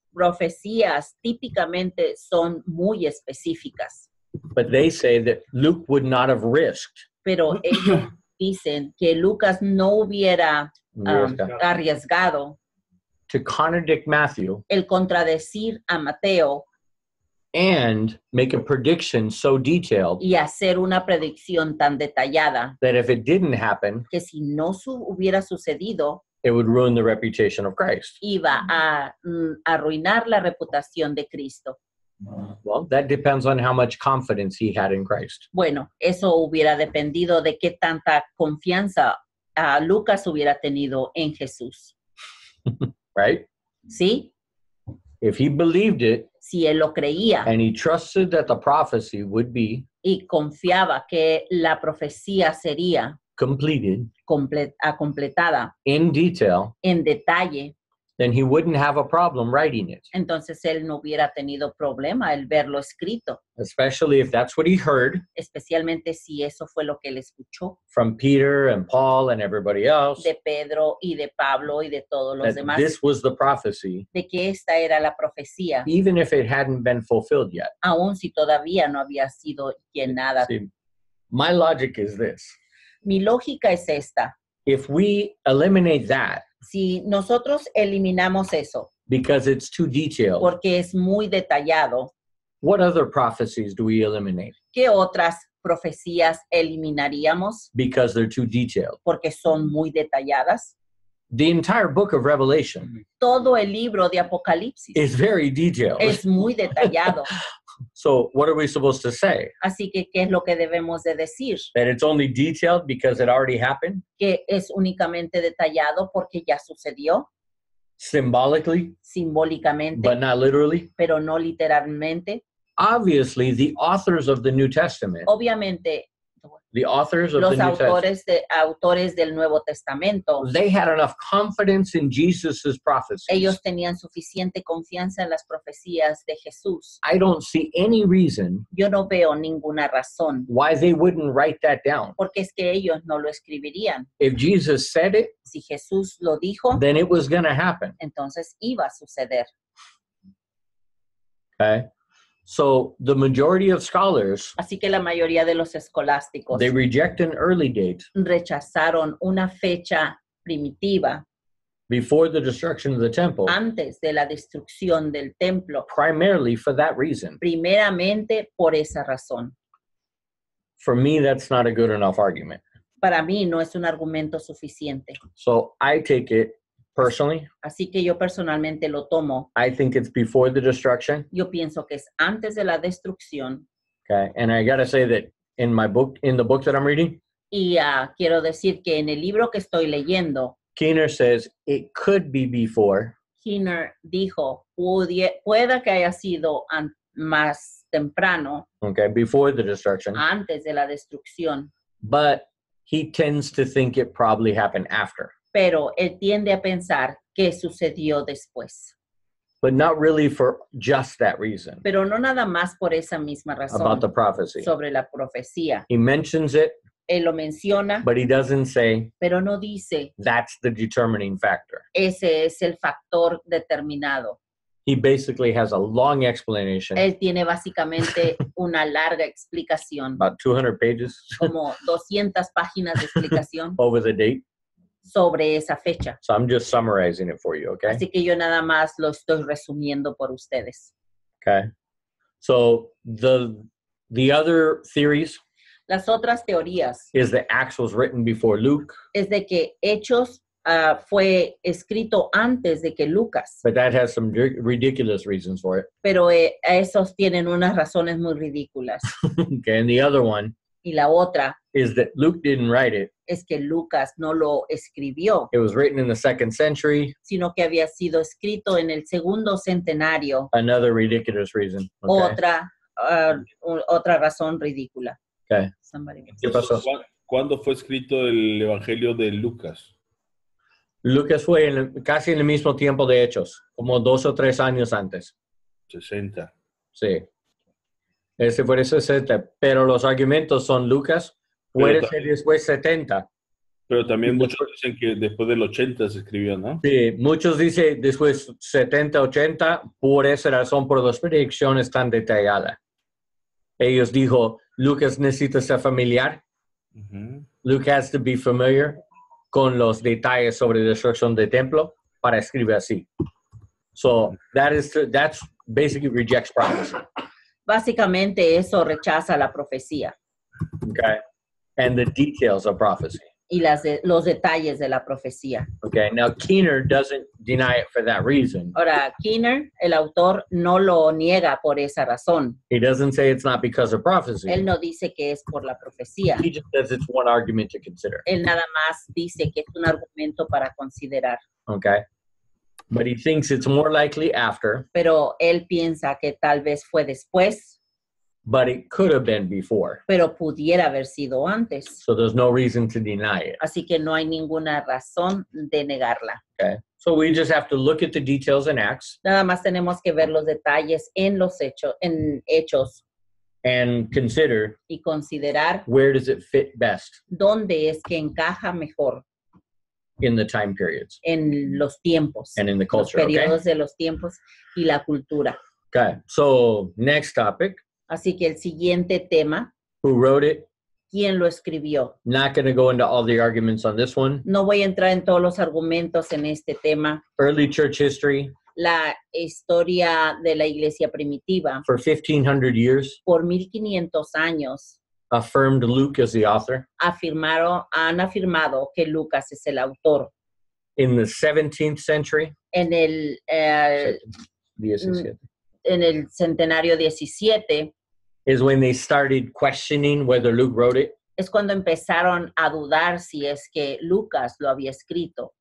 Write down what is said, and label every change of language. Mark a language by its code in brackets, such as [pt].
[es] profecías típicamente son muy específicas, [en] But they say that Luke would not have risked [es] pero ellos dicen que Lucas no hubiera arriesgado [en] to contradict Matthew [es] el contradecir a Mateo [en] and make a prediction so detailed [es] y hacer una predicción tan detallada [en] that if it didn't happen, [es] que si no hubiera sucedido, [en] it would ruin the reputation of Christ. [es] iba a arruinar la reputación de Cristo. [en] Well, that depends on how much confidence he had in Christ. [es] Bueno, eso hubiera dependido de qué tanta confianza Lucas hubiera tenido en Jesús. [en] Right? [es] ¿Sí? [en] If he believed it [es] Si él lo creía [en] and he trusted that the prophecy would be [es] y confiaba que la profecía sería [en] completed [es] completada [en] in detail, [es] en detalle, [en] then he wouldn't have a problem writing it, [es] entonces él no hubiera tenido problema el verlo escrito, [en] especially if that's what he heard [es] especialmente si eso fue lo que él escuchó [en] from Peter and Paul and everybody else, [es] de Pedro y de Pablo y de todos los [en] that [es] demás, [en] this was the prophecy, [es] de que esta era la profecía, [en] even if it hadn't been fulfilled yet. [es] aun si todavía no había sido llenada. [en] See, my logic is this. [es] Mi lógica es esta: [en] If we eliminate that [es] si nosotros eliminamos eso [en] because it's too detailed, [es] porque es muy detallado, [en] what other prophecies do we eliminate [es] ¿qué otras profecías eliminaríamos [en] because they're too detailed? [es] porque son muy detalladas? [en] The entire book of Revelation [es] Todo el libro de Apocalipsis [en] is very detailed. [es] es muy detallado. [en] So what are we supposed to say? [es] Así que, ¿qué es lo que debemos de decir? [en] That it's only detailed because it already happened? [es] Que es únicamente detallado porque ya sucedió, [en] Symbolically, [es] simbólicamente, [en] but not literally? [es] pero no literalmente. [en] Obviously, the authors of the New Testament, [es] Obviamente, [en] the authors of the [es] los [en] New Testament, [es] autores del Nuevo Testamento, [en] they had enough confidence in Jesus's prophecies. [es] ellos tenían suficiente confianza en las profecías de Jesús. [en] I don't see any reason [es] Yo no veo ninguna razón [en] why they wouldn't write that down. [es] porque es que ellos no lo escribirían. [en] If Jesus said it, [es] Si Jesús lo dijo, [en] then it was going to happen. [es] entonces iba a suceder. [en] Okay? So the majority of scholars, [es] Así que la mayoría de los escolásticos [en] they reject an early date [es] rechazaron una fecha primitiva [en] before the destruction of the temple, [es] antes de la destrucción del templo, [en] primarily for that reason. [es] primeramente por esa razón. [en] For me, that's not a good enough argument. [es] Para mí no es un argumento suficiente. [en] So I take it personally. [es] Así que yo personalmente lo tomo. [en] I think it's before the destruction. [es] Yo pienso que es antes de la destrucción. [en] Okay. And I got to say that in my book, in the book that I'm reading, [es] Y quiero decir que en el libro que estoy leyendo, [en] Keener says it could be before, [es] Keener dijo, pueda que haya sido más temprano, [en] okay, before the destruction, [es] antes de la destrucción, [en] but he tends to think it probably happened after, [es] pero él tiende a pensar que sucedió después. [en] but not really for just that reason [es] Pero no nada más por esa misma razón [en] about the prophecy. [es] sobre la profecía. [en] He mentions it, [es] Él lo menciona, [en] but he doesn't say [es] pero no dice, [en] that's the determining factor. [es] ese es el factor determinado. [en] He basically has a long explanation, [es] Él tiene básicamente una larga explicación, [en] about 200 pages [es] como 200 páginas de explicación [en] over the date. [es] sobre esa fecha. [en] So I'm just summarizing it for you, okay? [es] Así que yo nada más lo estoy resumiendo por ustedes. [en] Okay. So the other theories [es] Las otras teorías [en] is that Acts was written before Luke, [es] es de que Hechos fue escrito antes de que Lucas, [en] but that has some ridiculous reasons for it. [es] pero esos tienen unas razones muy ridículas. [en] Okay, and the other one [es] Y la otra [en] is that Luke didn't write it. [es] es que Lucas no lo escribió, [en] It was written in the 2nd century. [es] sino que había sido escrito en el segundo centenario. [en] Another ridiculous reason. Okay. [es] Otra razón ridícula. Okay. ¿Qué pasó? ¿Cuándo fue escrito el Evangelio de Lucas? Lucas fue casi en el mismo tiempo de Hechos, como 2 o 3 años antes. 60. Sí. Ese fue el 60, pero los argumentos son Lucas, puede ser después 70. Pero también muchos dicen que después del 80 se escribió, ¿no? Sí, muchos dicen después 70, 80, por esa razón, por las predicciones tan detalladas. Ellos dijo, Lucas necesita ser familiar, [en] Luke has to be familiar [es] con los detalles sobre destrucción del templo para escribir así. [en] So that's basically rejects prophecy. [es] Básicamente eso rechaza la profecía [en] Okay, and the details of prophecy. [es] y los detalles de la profecía. [en] Okay, now Keener doesn't deny it for that reason. [es] Ahora, Keener, el autor, no lo niega por esa razón. [en] He doesn't say it's not because of prophecy. [es] Él no dice que es por la profecía. [en] He just says it's one argument to consider. [es] Él nada más dice que es un argumento para considerar. [en] Okay, but he thinks it's more likely after, [es] Pero él piensa que tal vez fue después, [en] but it could have been before. [es] pero pudiera haber sido antes. [en] So there's no reason to deny it. [es] Así que no hay ninguna razón de negarla. [en] Okay, so we just have to look at the details in Acts [es] Nada más tenemos que ver los detalles en los hechos [en] and consider [es] y considerar [en] where does it fit best [es] dónde es que encaja mejor [en] in the time periods [es] en los tiempos, [en] and in the [es] los [en] culture. Okay. [es] periodos de los tiempos y la cultura. [en] Okay. So next topic, [es] Así que el siguiente tema, [en] who wrote it? [es] ¿quién lo escribió? [en] Not going to go into all the arguments on this one. [es] No voy a entrar en todos los argumentos en este tema. [en] Early church history [es] La historia de la iglesia primitiva [en] for 1500 years [es] por 1500 años [en] affirmed Luke as the author. [es] han afirmado que Lucas es el autor. [en] In the 17th century, [es] En el, 17, en el centenario 17 [en] is when they started questioning whether Luke wrote it. [es] es cuando empezaron a dudar si es que Lucas lo había escrito.